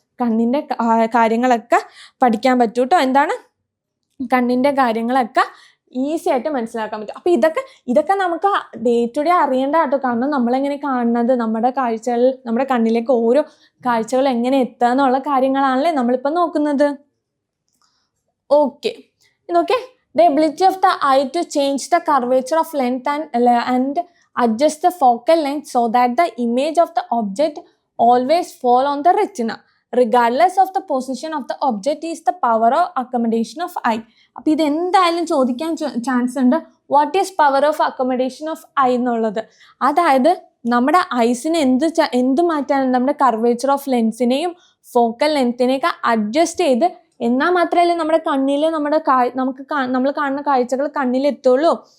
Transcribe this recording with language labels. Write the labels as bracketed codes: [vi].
[ml] കണ്ണിൻ്റെ കാര്യങ്ങളൊക്കെ പഠിക്കാൻ പറ്റൂ കേട്ടോ. എന്താണ്? കണ്ണിൻ്റെ കാര്യങ്ങളൊക്കെ ഈസി ആയിട്ട് മനസ്സിലാക്കാൻ പറ്റും. അപ്പോൾ ഇതൊക്കെ നമുക്ക് ഡേ ടു ഡേ അറിയേണ്ട കേട്ടോ. കാരണം നമ്മളെങ്ങനെ കാണുന്നത്, നമ്മുടെ കാഴ്ചകൾ, നമ്മുടെ കണ്ണിലേക്ക് ഓരോ കാഴ്ചകൾ എങ്ങനെ എത്തുക എന്നുള്ള കാര്യങ്ങളാണല്ലേ നമ്മളിപ്പോൾ നോക്കുന്നത്. [en] Okay, നോക്കേ, the ability of the eye to change the curvature of length and adjust the focal length so that the image of the object always fall on the retina regardless of the position of the object is the power of accommodation of eye. [ml] അപ്പോൾ ഇത് എന്തായാലും ചോദിക്കാൻ chance ഉണ്ട്. [en] what is power of accommodation of eye [ml] എന്നുള്ളത്. അതായത് നമ്മുടെ ഐസിന് എന്ത് മാറ്റാൻ, നമ്മുടെ കർവേച്ചർ ഓഫ് ലെൻസിനെയും ഫോക്കൽ ലെങ്ത്തിനെയൊക്കെ അഡ്ജസ്റ്റ് ചെയ്ത്, എന്നാൽ മാത്രമല്ലേ നമ്മുടെ കണ്ണിൽ നമ്മൾ കാണുന്ന കാഴ്ചകൾ കണ്ണിലെത്തുള്ളൂ.